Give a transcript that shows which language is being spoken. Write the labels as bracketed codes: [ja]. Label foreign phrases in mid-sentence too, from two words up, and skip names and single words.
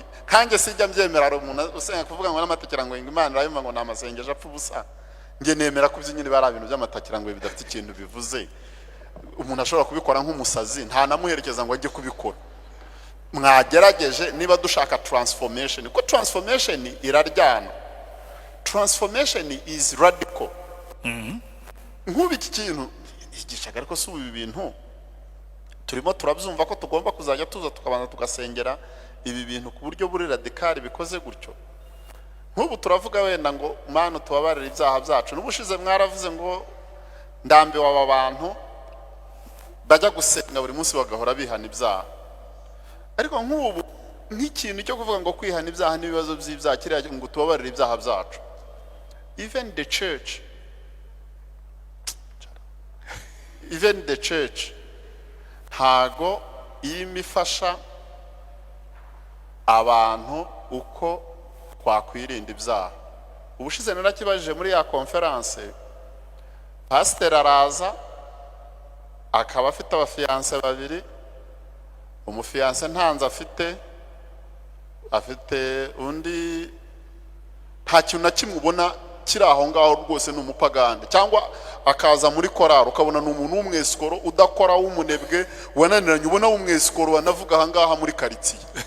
[rw] Kanjye sijya mbyemera ari umuntu usenga kuvuga ngo n'amatakirangoyi ngo Imana irayumva ngo namasengesho apfa ubusa. Nge nemera ko by'inyine bari ibintu by'amatakirangoyi bidafite ikintu bivuze. Umuntu ashobora kubikora nk'umusazi, nta namuherekeza ngo ajye kubikora. Mwagerageje niba dushaka transformation, ko transformation iraryana, [en] transformation is radical. [rw] Nk'ubu iki kintu igishaga, ariko si ubu bintu turimo turabyumva ko tugomba kuzajya tuza tukabanza tugasengera ibi bintu ku buryo buri radikali bikoze gutyo. Nk'ubu turavuga wenda ngo Mana tubabarire ibyaha byacu, n'ubushize mwaravuze ngo ndambiwe aba bantu bajya gusenga buri munsi bagahora bihana ibyaha. Ariko nk'ubu nk'ikintu cyo kuvuga ngo kwihana ibyaha n'ibibazo by'ibyaha kiriya ngo tubabarire ibyaha byacu, [en] even the church [rw] ntago imifasha abantu uko twakwirinda ibyaha. Ubushize narakibajije muri ya conference, pastor araza akaba afite abafiance babiri, umufiyanse ntanze afite undi nta kintu na kimwe ubona kiri aho ngaho rwose ni umupagande, cyangwa akaza muri korari ukabona ni umuntu w'umwesikoro udakora w'umunebwe wananiranye, ubona w'umwesikoro wanavuga aha ngaha muri karitsiye.